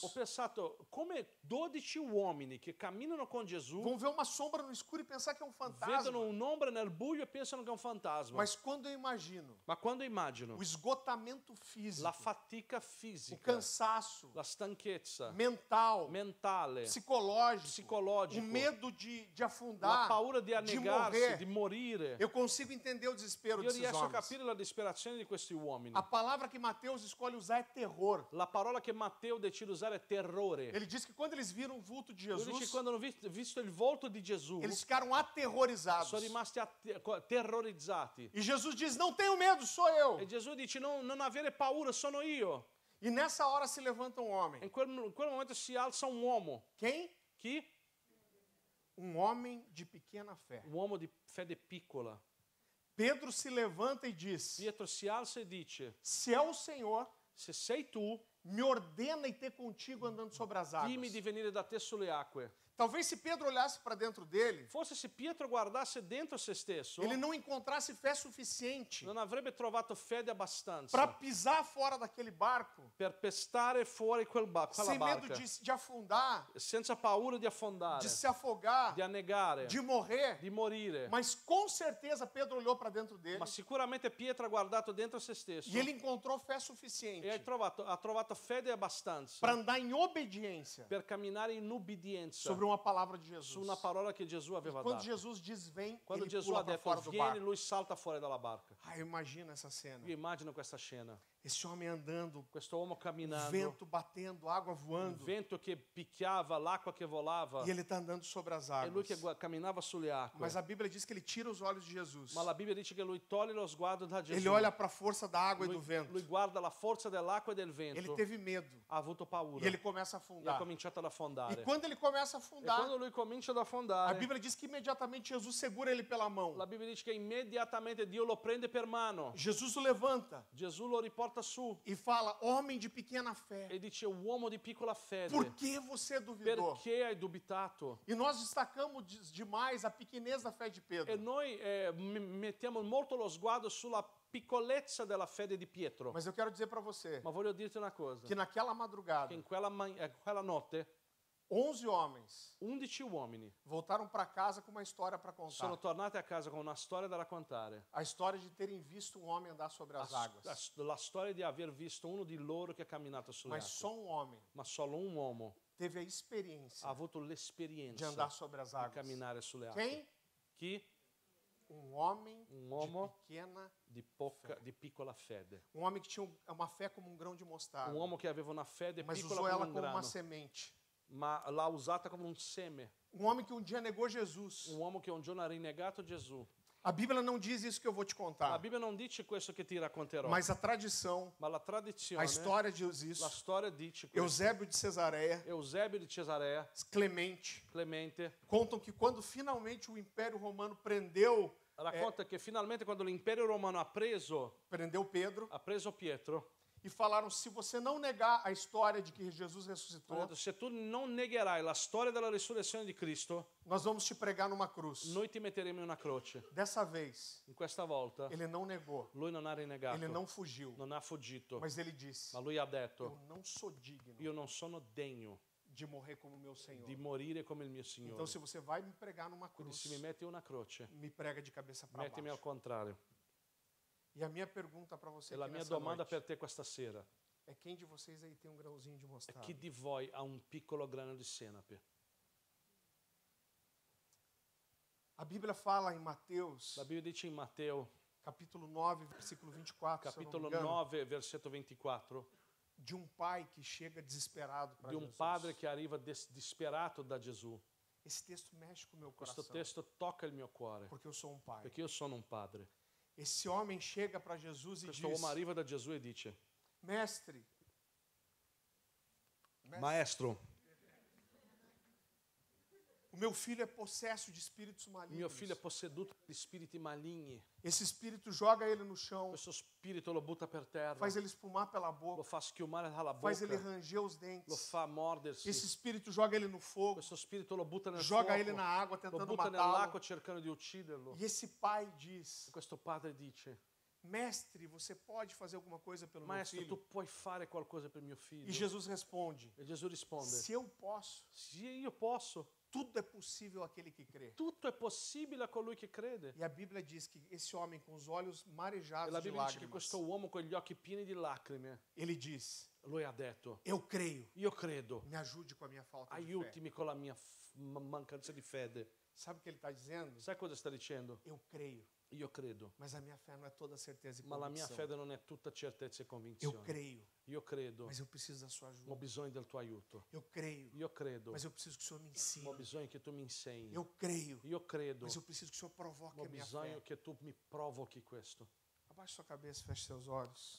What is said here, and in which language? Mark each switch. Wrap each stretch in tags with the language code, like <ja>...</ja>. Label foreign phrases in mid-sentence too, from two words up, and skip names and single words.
<it>Ho pensato, come 12 uomini che camminano con Gesù</it> <pt>vão ver uma sombra no escuro e pensar que é um</pt> <it>vedono</it> <pt>fantasma?</pt> <it>un'ombra nel buio e pensano che è un fantasma.</it> <pt>Mas quando eu imagino</pt> <it>Ma quando immagino</it> <pt>o esgotamento físico,</pt> <it>la fatica</it> <pt>o</pt> <it>fisica,</it> <pt>cansaço</pt> <it>la stanchezza</it> <pt>mental,</pt> <it>mentale,</it> <pt>psicológico,</pt> <it>psicologico,</it> <pt>o medo de</pt> <it>la</it> <pt>afundar,</pt> <it>paura di</it> <pt>de</pt> <it>annegarsi, di</it> <pt>morrer,</pt> <it>morire,</it> <pt>eu consigo entender o desespero</pt> <it>io</it> <pt>desses</pt> <it>riesco a</it> <pt>homens.</pt> <it>capire la disperazione di questi uomini.</it> <pt>A palavra que Mateus escolhe usar é terror.</pt> <it>La parola che Matteo decide di usare è terrore.</it> <pt>Ele diz que quando eles viram o vulto de</pt> <it>Lui dice che</it> <pt>Jesus,</pt> <it>quando hanno visto il volto di Gesù,</it> <pt>eles ficaram aterrorizados.</pt> <it>sono rimasti terrorizzati.</it> <pt>E Jesus diz, não tenho medo, sou eu.</pt> <it>E Gesù dice, non avere paura, sono io.</it> <pt>E nessa hora se levanta um homem.</pt> <it>In quel momento si alza un uomo.</it> <pt>Quem?</pt> <it>Chi?</it> <pt>Um homem de pequena fé.</pt> <it>Un uomo di fede piccola.</it> <pt>Pedro se levanta e diz,</pt> <it>Pietro si alza e dice,</it> <pt>se é o Senhor,</pt> <it>se sei tu,</it> <pt>me ordena e ter contigo andando sobre as águas.</pt> <it>dimmi di venire da te sulle acque.</it> <pt>Talvez se Pedro olhasse para dentro dele,</pt> <it>Forse se Pietro guardasse dentro se stesso,</it> <pt>ele não encontrasse fé suficiente</pt> <it>non avrebbe trovato fede abbastanza</it> <pt>para pisar fora daquele barco,</pt> <it>per pestare fuori quella</it> <pt>sem medo</pt> <it>barca,</it> <pt>de afundar,</pt> <it>senza paura di affondare,</it> <pt>de se afogar,</pt> <it>di annegare,</it> <pt>de morrer.</pt> <it>di morire.</it> <pt>Mas com certeza Pedro olhou para dentro dele</pt> <it>Ma sicuramente Pietro ha guardato dentro se stesso</it> <pt>e ele encontrou fé</pt> <it>e</it> <pt>suficiente</pt> <it>ha trovato fede abbastanza</it> <pt>para andar em obediência</pt> <it>per camminare in ubbidienza</it> <pt>sobre uma palavra de Jesus.</pt> <it>su una parola che Gesù aveva</it> <pt>Quando</pt> <it>dato.</it> <pt>Jesus diz vem,</pt> <it>Quando</it> <pt>ele</pt> <it>Gesù</it> <pt>pula</pt> <it>ha</it> <pt>para</pt> <it>detto</it> <pt>fora do</pt> <it>vieni,</it> <pt>barco.</pt> <it>lui salta fuori dalla barca.</it> <pt>Ah, eu imagino essa cena.</pt> <it>Io immagino questa scena.</it> <pt>Esse homem andando,</pt> <it>Questo uomo camminando,</it> <pt>vento batendo, água</pt> <it>il</it> <pt>voando,</pt> <it>vento che picchiava, l'acqua che volava,</it> <pt>e ele está andando sobre as</pt> <it>e lui</it> <pt>águas.</pt> <it>che camminava sulle acque.</it> <pt>Mas a Bíblia diz que ele tira os olhos de Jesus.</pt> <it>Ma la Bibbia dice che lui toglie lo sguardo da Gesù.</it> <pt>Ele olha para a força da água e do</pt> <it>Lui</it> <pt>vento.</pt> <it>guarda la forza dell'acqua e del</it> <pt>Ele</pt> <it>vento.</it> <pt>teve medo</pt> <it>Ha avuto paura.</it> <pt>e ele começa a</pt> <it>E ha</it> <pt>afundar.</pt> <it>cominciato ad</it> <pt>E</pt> <it>affondare.</it> <pt>quando ele começa a</pt> <it>E</it> <pt>afundar,</pt> <it>quando lui comincia ad</it> <pt>a</pt> <it>affondare,</it> <pt>Bíblia diz que imediatamente Jesus segura ele pela mão.</pt> <it>la Bibbia dice che immediatamente Dio lo prende per mano.</it> <pt>Jesus o levanta</pt> <it>Gesù lo riporta su</it> <pt>e fala: homem de pequena fé,</pt> <it>e dice uomo di piccola fede,</it> <pt>por que você duvidou?</pt> <it>perché hai dubitato?</it> <pt>E nós destacamos demais a pequenez da fé de</pt> <it>E</it> <pt>Pedro.</pt> <it>noi mettiamo molto lo sguardo sulla piccolezza della fede di Pietro.</it> <pt>Mas eu quero dizer para você</pt> <it>Ma voglio dirti una cosa,</it> <pt>que naquela madrugada,</pt> <it>che in quella notte</it> <pt>11 homens</pt> <it>11 uomini</it> <pt>voltaram para casa com uma história para contar.</pt> <it>sono tornati a casa con una storia da raccontare.</it> <pt>A história de terem visto um homem andar sobre as águas.</pt> <it>La storia di aver visto uno di loro che ha camminato sulle</it> <pt>Mas</pt> <it>acque.</it> <pt>só um homem</pt> <it>Ma solo un uomo</it> <pt>teve a experiência</pt> <it>ha avuto</it> <pt>de</pt> <it>l'esperienza</it> <pt>andar sobre as</pt> <it>di</it> <pt>águas.</pt> <it>camminare sulle acque.</it> <pt>Quem?</pt> <it>Chi?</it> <pt>Um homem</pt> <it>Um uomo</it> <pt>de pequena,</pt> <it>di piccola fede.</it> <pt>um homem que tinha uma fé como um grão de mostarda,</pt> <it>Un uomo che aveva una fede</it> <pt>mas</pt> <it>piccola</it> <pt>usou</pt> <it>come</it> <pt>ela</pt> <it>un</it> <pt>como uma</pt> <it>grano,</it> <pt>semente.</pt> <it>ma l'ha usata come un seme.</it> <pt>Um homem que um dia negou Jesus.</pt> <it>Un uomo che un giorno ha rinnegato Gesù.</it> <pt>A Bíblia não diz isso que eu vou te</pt> <it>La</it> <pt>contar,</pt> <it>Bibbia non dice questo che ti racconterò,</it> <pt>mas a tradição,</pt> <it>ma la</it> <pt>a</pt> <it>tradizione,</it> <pt>história diz</pt> <it>la</it> <pt>isso.</pt> <it>storia dice questo.</it> <pt>Eusébio de Cesareia,</pt> <it>Eusebio di Cesarea,</it> <pt>Clemente,</pt> <it>Clemente,</it> <pt>contam que quando finalmente o Império Romano prendeu</pt> <it>racconta che finalmente quando l'impero romano ha preso Pietro,</it> <pt>e falaram: se você não negar a história de que Jesus</pt> <it>ha</it> <pt>ressuscitou,</pt> <it>detto, se tu non negherai la storia della risurrezione di Cristo,</it> <pt>nós vamos te pregar numa cruz.</pt> <it>noi ti metteremo in una croce.</it> <pt>Dessa vez,</pt> <it>In questa volta</it> <pt>ele não negou,</pt> <it>lui non ha rinnegato,</it> <pt>ele não fugiu,</pt> <it>non ha fuggito,</it> <pt>mas ele disse:</pt> <it>ma lui ha</it> <pt>eu</pt> <it>detto,</it> <pt>não sou digno</pt> <it>io non sono degno</it> <pt>de morrer como meu Senhor.</pt> <it>di morire come il mio Signore.</it> <pt>Então, se você vai me pregar numa</pt> <it>Quindi</it> <pt>cruz,</pt> <it>se mi metti una croce,</it> <pt>me prega de cabeça para</pt> <it>mettimi al</it> <pt>baixo.</pt> <it>contrario.</it> <pt>E a minha pergunta para você</pt> <it>E la</it> <pt>aqui</pt> <it>mia</it> <pt>nessa</pt> <it>domanda</it> <pt>noite</pt> <it>per te questa sera</it> <pt>é: quem de vocês aí tem um grãozinho de</pt> <it>è</it> <pt>mostarda?</pt> <it>chi di voi ha un piccolo grano di senape?</it> <pt>A Bíblia fala em Mateus,</pt> <it>La Bibbia dice in Matteo,</it> <pt>capítulo 9, versículo 24, se eu não</pt> <it>capitolo</it> <pt>me engano,</pt> <it>9, versetto 24,</it> <pt>de um pai que chega desesperado para</pt> <it>di un</it> <pt>Jesus.</pt> <it>padre che arriva disperato da Gesù.</it> <pt>Esse texto mexe com o meu</pt> <it>Questo</it> <pt>coração,</pt> <it>testo tocca il mio cuore,</it> <pt>porque eu sou um pai.</pt> <it>perché io sono un padre.</it> <pt>Esse homem chega para Jesus e</pt> <it>Questo</it> <pt>diz:</pt> <it>uomo arriva da Gesù e dice,</it> <pt>Mestre,</pt> <it>Maestro,</it> <pt>o meu filho é possesso de espíritos</pt> <it>il mio</it> <pt>malignos.</pt> <it>figlio è posseduto di spiriti maligni.</it> <pt>Esse espírito joga ele no chão,</pt> <it>Questo spirito lo butta per terra,</it> <pt>faz ele espumar pela</pt> <it>lo</it> <pt>boca,</pt> <it>fa schiumare dalla</it> <pt>faz ele</pt> <it>bocca,</it> <pt>ranger os</pt> <it>lo</it> <pt>dentes.</pt> <it>fa mordersi.</it> <pt>Esse espírito joga ele no fogo,</pt> <it>Questo spirito lo butta nel</it> <pt>joga ele</pt> <it>fuoco,</it> <pt>na água</pt> <it>lo</it> <pt>tentando</pt> <it>butta</it> <pt>matá-lo.</pt> <it>nell'acqua cercando di ucciderlo.</it> <pt>E esse pai diz:</pt> <it>Questo padre dice,</it> <pt>Mestre, você pode fazer alguma coisa pelo meu</pt> <it>Maestro, tu</it> <pt>filho?</pt> <it>puoi fare qualcosa per mio figlio?</it> <pt>E Jesus responde:</pt> <it>E Gesù risponde,</it> <pt>Se eu posso,</pt> <it>sì, io posso.</it> <pt>tudo é possível àquele que crê.</pt> <it>Tutto è possibile a colui che crede.</it> <pt>E a Bíblia diz que esse homem com os olhos</pt> <it>E</it> <pt>marejados</pt> <it>la</it> <pt>de</pt> <it>Bibbia dice che</it> <pt>lágrimas,</pt> <it>questo uomo con gli occhi pieni di lacrime,</it> <pt>ele diz:</pt> <it>lui ha detto,</it> <pt>Eu creio,</pt> <it>io credo,</it> <pt>me ajude com a minha falta de fé.</pt> <it>aiutami con la mia mancanza di fede.</it> <pt>Sabe o que ele está dizendo?</pt> <it>Sai cosa sta dicendo?</it> <pt>Eu creio,</pt> <it>Io credo,</it> <pt>mas a minha fé não é toda certeza e</pt> <it>ma la mia</it> <pt>convicção.</pt> <it>fede non è tutta certezza e</it> <pt>Eu</pt> <it>convinzione.</it> <pt>creio,</pt> <it>Io credo,</it> <pt>mas eu preciso da sua</pt> <it>ho</it> <pt>ajuda.</pt> <it>bisogno del tuo aiuto.</it> <pt>Eu creio,</pt> <it>Io credo,</it> <pt>mas eu preciso que o Senhor me</pt> <it>ho</it> <pt>ensine.</pt> <it>bisogno che tu mi insegni.</it> <pt>Eu creio,</pt> <it>Io credo,</it> <pt>mas eu preciso que o Senhor provoque</pt> <it>ho</it> <pt>a minha</pt> <it>bisogno</it> <pt>fé.</pt> <it>che tu mi provochi questo.</it> <pt>Abaixe sua cabeça, feche seus olhos.</pt>